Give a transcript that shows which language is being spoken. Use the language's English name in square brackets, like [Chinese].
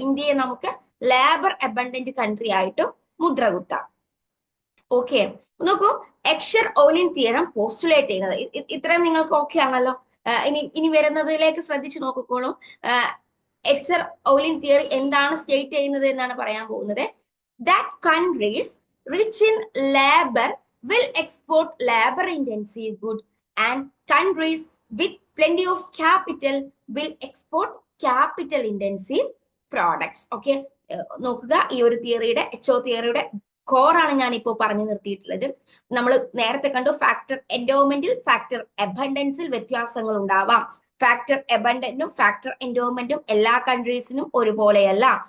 [Malayalam] ഇന്ത്യയെ നമുക്ക് labour abundant country ആയിട്ടും മുദ്ര കുത്താം. ഓക്കെ, നോക്കൂ, എക്ഷർ-ഓലിൻ തിയറം പോസ്റ്റുലേറ്റ് ചെയ്യുന്നത് ഇത്രയും നിങ്ങൾക്ക് ഓക്കെ ആണല്ലോ. ഇനി വരുന്നതിലേക്ക് ശ്രദ്ധിച്ചു നോക്കിക്കോളും. എക്ഷർ-ഓലിൻ തിയറി എന്താണ് സ്റ്റേറ്റ് ചെയ്യുന്നത് എന്നാണ് പറയാൻ പോകുന്നത്. [English] That countries rich in labour will export labor intensive good and countries with plenty of capital will export capital intensive products. [Malayalam] Okay, നോക്കുക, ഈ ഒരു തിയറിയുടെ HO തിയറിയുടെ കോറാണ് ഞാൻ ഇപ്പോൾ പറഞ്ഞു നിർത്തിയിട്ടുള്ളത്. നമ്മൾ നേരത്തെ കണ്ടു ഫാക്ടർ എൻഡോമെന്റിൽ ഫാക്ടർ അബണ്ടൻസിൽ വ്യത്യാസങ്ങൾ ഉണ്ടാവാം. ഫാക്ടർ അബണ്ടന്റും ഫാക്ടർ എൻഡോമെന്റും എല്ലാ കൺട്രീസിനും ഒരുപോലെയല്ല.